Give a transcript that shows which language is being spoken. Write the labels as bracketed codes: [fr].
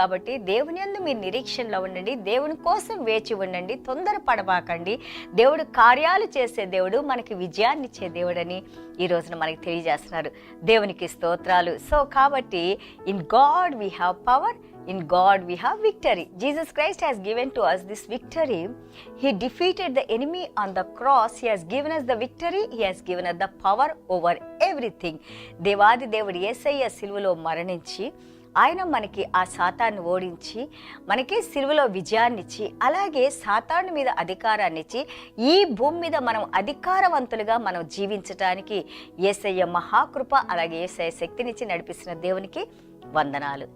[te] కాబట్టి దేవుని యందు మీరు నిరీక్షణలో ఉండండి, దేవుని కోసం వేచి ఉండండి, తొందరపడబాకండి. దేవుడు కార్యాలు చేసే దేవుడు, మనకి విజయాన్ని ఇచ్చే దేవుడని ఈ రోజున మనకి తెలియజేస్తున్నారు. దేవునికి స్తోత్రాలు. సో కాబట్టి [en] In God we have power, in God we have victory. Jesus Christ has given to us this victory. He defeated the enemy on the cross. He has given us the victory. He has given us the power over everything. [te] దేవాది దేవుడు యేసయ్య సిలువలో మరణించి ఆయన మనకి ఆ సాతాన్ని ఓడించి మనకి సిలువలో విజయాన్ని ఇచ్చి, అలాగే సాతాను మీద అధికారాన్ని ఇచ్చి ఈ భూమి మీద మనం అధికారవంతులుగా మనం జీవించటానికి యేసయ్య మహాకృప, అలాగే యేసయ్య శక్తినిచ్చి నడిపిస్తున్న దేవునికి వందనాలు.